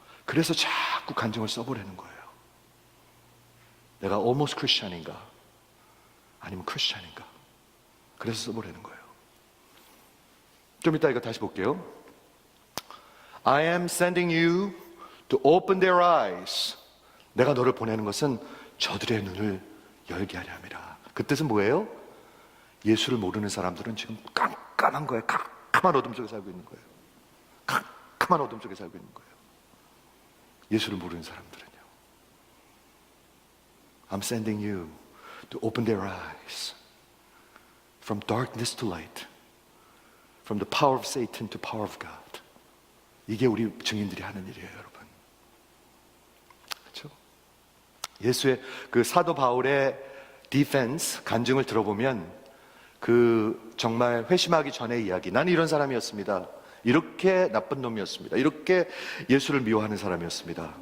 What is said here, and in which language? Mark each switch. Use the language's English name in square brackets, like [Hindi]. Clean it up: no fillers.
[Korean] 그래서 자꾸 간증을 써보려는 거예요. 내가 almost Christian인가 아니면 Christian인가. 그래서 써보려는 거예요. 좀 이따 이거 다시 볼게요. [English] I am sending you to open their eyes. [Korean] 내가 너를 보내는 것은 저들의 눈을 열게 하려 함이라. 그 뜻은 뭐예요? 예수를 모르는 사람들은 지금 깜깜한 거예요. 깜깜한 어둠 속에 살고 있는 거예요. 깜깜한 어둠 속에 살고 있는 거예요. 예수를 모르는 사람들은요. [English] I'm sending you to open their eyes from darkness to light, from the power of Satan to power of God. [Korean] 이게 우리 증인들이 하는 일이에요, 여러분. 그렇죠? 예수의 그 사도 바울의 디펜스 간증을 들어보면 그 정말 회심하기 전의 이야기. 나는 이런 사람이었습니다. 이렇게 나쁜 놈이었습니다. 이렇게 예수를 미워하는 사람이었습니다.